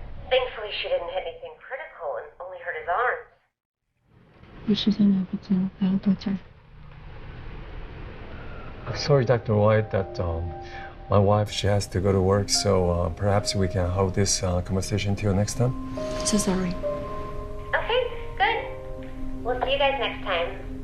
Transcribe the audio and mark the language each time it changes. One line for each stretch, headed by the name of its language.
English: Thankfully, she didn't hit anything critical and only hurt his arm.
Chinese: 我时间来不及了，还要多久？
English: Sorry, Dr. White, that my wife, she has to go to work, so perhaps we can hold this conversation till next time. So sorry. Okay, good. We'll see you guys next time.